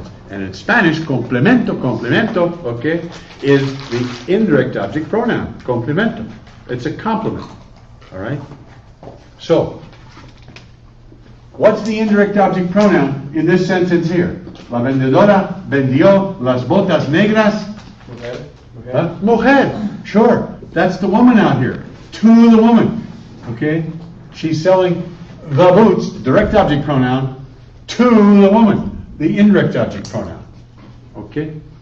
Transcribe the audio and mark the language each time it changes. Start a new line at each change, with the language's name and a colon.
English: And in Spanish, complemento, okay, is the indirect object pronoun, complemento. It's a complement. All right? So, what's the indirect object pronoun in this sentence here?
Spanish: La vendedora vendió las botas negras. Mujer. Mujer.
English: Huh? Mujer. Sure. That's the woman out here. To the woman. Okay? She's selling the boots, direct object pronoun, to the woman, the indirect object pronoun. Okay?